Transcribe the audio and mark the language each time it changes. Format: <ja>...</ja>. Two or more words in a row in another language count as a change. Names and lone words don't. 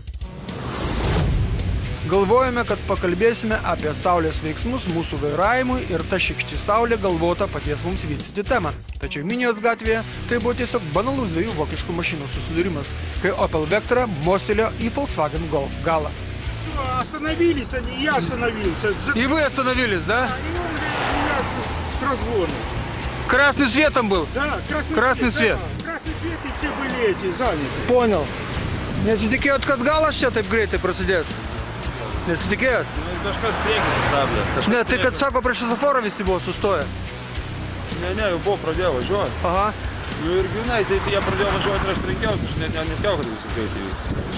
<lt>Galvojame, kad pakalbėsime apie saulės veiksmus mūsų vairavimui ir ta šikšti saulė galvota paties mums vystyti temą. Tačiau Minijos gatvėje tai buvo tiesiog banalus 2 vokiškų mašinų susidūrimas, kai Opel Vectra mostelėjo į Volkswagen Golf galą.</lt> <ru>Остановились они, я остановился. И вы остановились, да? Да, и он меня с разгона. Красный свет там был? Да, красный свет. Да, красный свет, и все были эти заняты. Poнял.</ru> <lt>Nesitikėjot, kad galas čia taip greitai prasidės? Nesitikėjot? Kažkas priekį sustabdė. Ne, tai kad sako, prieš šesoforą visi buvo sustoję. Ne, jau buvo pradėjo važiuoti. Aha. Nu ir grynai, tai jie pradėjo važiuoti ir aš trenkiausi, aš nesijau, kad visi greitai vyks.</lt>